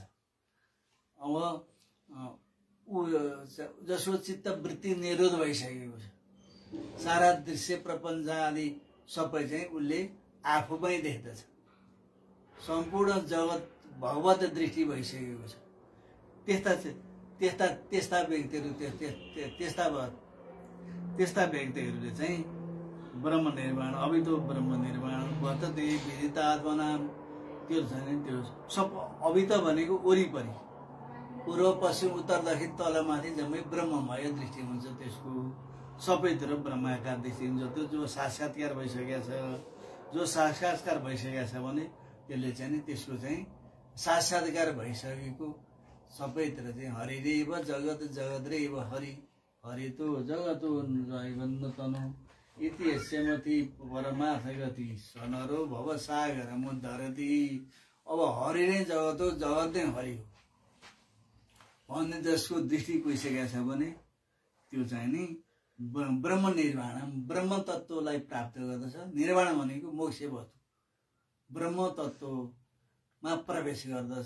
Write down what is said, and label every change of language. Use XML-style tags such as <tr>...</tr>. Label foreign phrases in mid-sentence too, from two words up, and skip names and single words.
<ne>अब जसको चित्त वृत्ति निरोध भइसकेको छ, सारा दृश्य प्रपञ्च आदि सबै चाहिँ उसले आफूमै देख्दछ। सम्पूर्ण जगत भगवत दृष्टि भइसकेको छ। त्यस्ता व्यक्तिहरू त्यस्ता व्यक्तिहरूले चाहिँ ब्रह्म निर्माण,</ne> <sa>अभितो ब्रह्म निर्माण वर्तते विदितात्मनाम,</sa> <ne>त्यो छ नि त्यो सब अभित भनेको वरिपरि पूर्व पश्चिम उत्तर दक्षिण तलमाथि जम्मै ब्रह्ममय दृष्टि हुन्छ त्यसको सबैतिर ब्रह्माकार दृष्टि हुन्छ त्यो जो साक्षात्कार भइसकेको छ जो साक्षात्कार भइसकेको छ भने त्यसले चाहिँ नि त्यसको चाहिँ साक्षात्कार भइसकेको सबैतिर चाहिँ</ne> <sa>हरिरेव जगत जगत रेव हरि हरितो जगतो जयवन्दतनु इति यस्यमति परमार्थ गति सनरो भव सागर मुद्धरति</sa> <ne>अब हरि नै जगत हो जगत नै हरि हो भन्ने जसको दृष्टि पुगिसकेको छ भने त्यो चाहिँ नि ब्रह्म निर्वाण ब्रह्म तत्त्वलाई प्राप्त गर्दछ। निर्वाण भनेको मोक्ष वस्तु ब्रह्म तत्त्वमा प्रवेश गर्दछ।</ne>